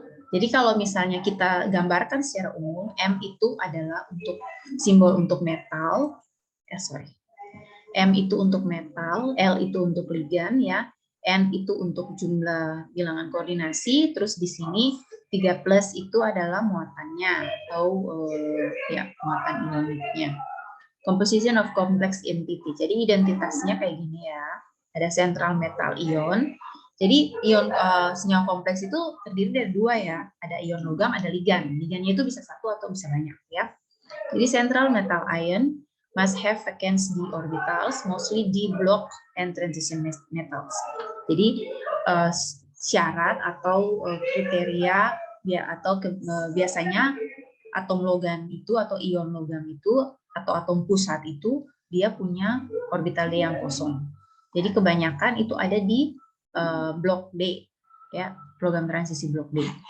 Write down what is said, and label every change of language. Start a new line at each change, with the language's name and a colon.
Indonesian: Jadi kalau misalnya kita gambarkan secara umum, M itu adalah untuk simbol untuk metal. M itu untuk metal, L itu untuk ligan, ya. N itu untuk jumlah bilangan koordinasi, terus di sini 3 plus itu adalah muatannya atau ya muatan ioniknya.
English: Composition of complex entity.
Indonesian: Jadi identitasnya kayak gini ya. Ada central metal ion. Jadi ion senyawa kompleks itu terdiri dari dua ya. Ada ion logam, ada ligan. Ligannya itu bisa satu atau bisa banyak ya.
English: Jadi central metal ion must have vacancy d orbitals, mostly d block and transition metals.
Indonesian: Jadi syarat atau kriteria ya atau biasanya atom logam itu atau ion logam itu atau atom pusat itu dia punya orbital d yang kosong. Jadi kebanyakan itu ada di blok D, ya, program transisi blok D.